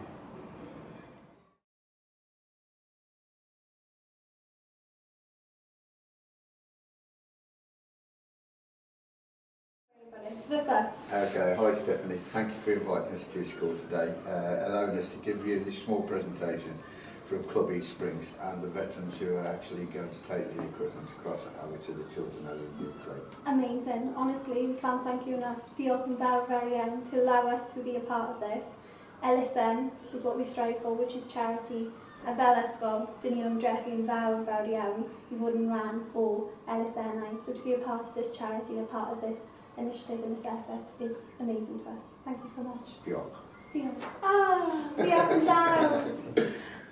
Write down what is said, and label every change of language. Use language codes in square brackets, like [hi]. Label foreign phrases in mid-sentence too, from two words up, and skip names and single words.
[en] It's just us. Okay, hi Stephanie, thank you for inviting us to your school today, allowing us to give you this small presentation from Club East Springs and the veterans who are actually going to take the equipment across over to the children over in Ukraine. Amazing. Honestly, we can't thank you enough. [cy] Diolch yn fawr [en] very young to allow us to be a part of this. LSM is what we strive for, which is charity. [cy] A fel ysgol, dyn ni'n ymdrechu yn fawr iawn I fod yn rhan o LSNI. [en] So to be a part of this charity and a part of this initiative and this effort is amazing to us. Thank you so much. [cy] Diolch. Diolch. Diolch yn fawr.